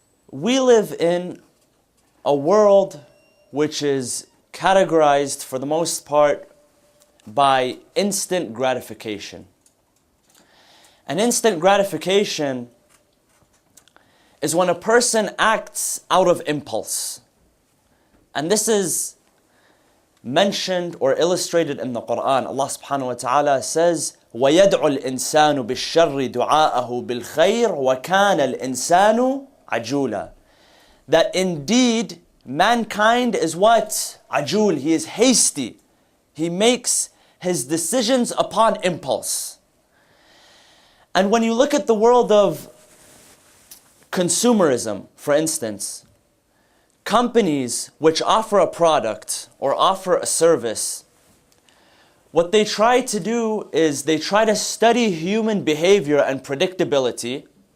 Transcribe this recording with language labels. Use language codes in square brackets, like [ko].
[en] We live in a world which is categorized for the most part by instant gratification. And instant gratification is when a person acts out of impulse. And this is mentioned or illustrated in the Quran. Allah subhanahu wa ta'ala says, [ar] وَيَدْعُ الْإِنسَانُ بِالشَّرِّ دُعَاءَهُ بِالْخَيْرِ وَكَانَ الْإِنسَانُ عَجُولًا. [en] That indeed mankind is what? Ajul, he is hasty. He makes his decisions upon impulse. And when you look at the world of consumerism, for instance, companies which offer a product or offer a service, what they try to do is they try to study human behavior and predictability.